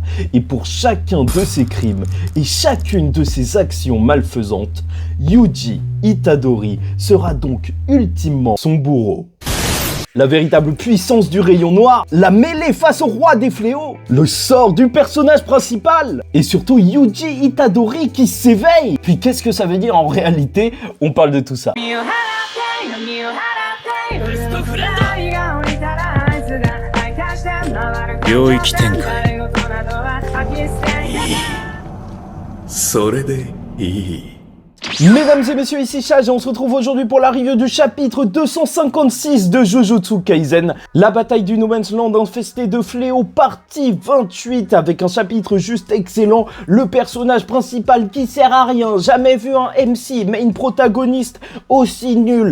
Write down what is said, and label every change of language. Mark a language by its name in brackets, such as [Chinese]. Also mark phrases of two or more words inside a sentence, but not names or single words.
[French] Et pour chacun de ses crimes et chacune de ses actions malfaisantes, Yuji Itadori sera donc ultimement son bourreau. La véritable puissance du rayon noir, la mêlée face au roi des fléaux, le sort du personnage principal, et surtout Yuji Itadori qui s'éveille. Puis qu'est-ce que ça veut dire en réalité? On parle de tout ça. [Japanese] 領域展開。それでいい。 [French] Mesdames et messieurs, ici Chage et on se retrouve aujourd'hui pour la review du chapitre 256 de Jujutsu Kaisen, la bataille du No Man's Land infestée de fléaux, partie 28, avec un chapitre juste excellent, le personnage principal qui sert à rien, jamais vu un MC, mais une protagoniste aussi nulle.